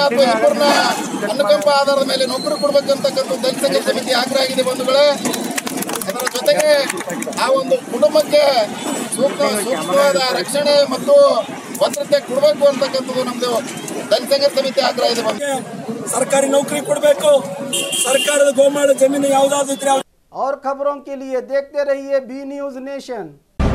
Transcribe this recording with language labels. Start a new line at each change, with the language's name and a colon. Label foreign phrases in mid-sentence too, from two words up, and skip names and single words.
Kannada: ಅಥವಾ ಇಬ್ಬರನ್ನ ಅನುಕಂಪ ಆಧಾರದ ಮೇಲೆ ನೌಕರಿ ಕೊಡ್ಬೇಕಂತಕ್ಕಂಥ ದಲಿತ ಸಂಘರ್ಷ ಸಮಿತಿ ಆಗ್ರಹ ಆಗಿದೆ ಬಂಧುಗಳೇ. ಅದರ ಜೊತೆಗೆ ಆ ಒಂದು ಕುಟುಂಬಕ್ಕೆ ಸೂಕ್ತವಾದ ರಕ್ಷಣೆ ಮತ್ತು ಭದ್ರತೆ ಕೊಡಬೇಕು ಅಂತಕ್ಕಂಥದ್ದು ನಮ್ದು ದಲಿತ ಸಂಘರ್ಷ ಸಮಿತಿ ಆಗ್ರಹ ಇದೆ. ಸರ್ಕಾರಿ ನೌಕರಿ ಕೊಡಬೇಕು, ಸರ್ಕಾರದ ಗೋಮಾಳ ಜಮೀನು ಯಾವುದಾದ್ರೂ ಇದ್ರೆ.
Hindi: और खबरों के लिए देखते रहिए बी न्यूज नेशन।